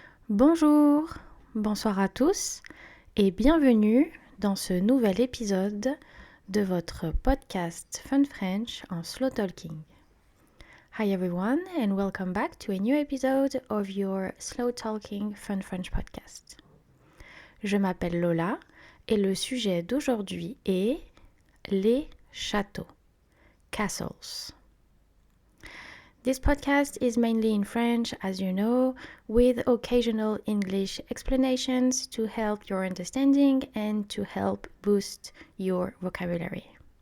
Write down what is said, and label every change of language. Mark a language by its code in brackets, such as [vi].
[fr] Bonjour, bonsoir à tous et bienvenue dans ce nouvel épisode de votre podcast Fun French en slow talking. [en] Hi everyone and welcome back to a new episode of your slow talking Fun French podcast. [fr] Je m'appelle Lola et le sujet d'aujourd'hui est les châteaux, castles. [en] This podcast is mainly in French, as you know, with occasional English explanations to help your understanding and to help boost your vocabulary.